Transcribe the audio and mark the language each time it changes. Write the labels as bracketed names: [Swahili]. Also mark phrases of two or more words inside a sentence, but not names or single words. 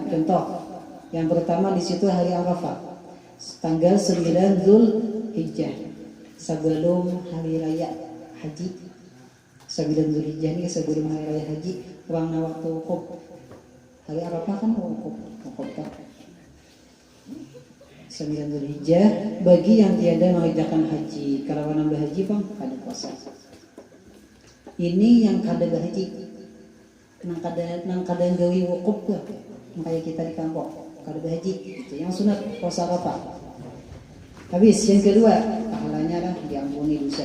[Indonesian] Contoh, yang pertama di situ hari Arafah, tanggal 9 Zulhijjah, sebelum hari raya haji. 9 Zulhijjah ini sebelum hari raya haji, orang waktu wukuf. Hari Arafah kan wukuf tak. 9 Zulhijjah bagi yang tiada mengerjakan haji. Kalau nambah haji bang ada puasa. [Banjar] Ini yang kada haji, nang kada gawi wukuf lah. Makanya kita di kampung kada haji. Itu yang sunat puasa Arafah. [Indonesian] Habis yang kedua pahalanya lah diampuni dosa.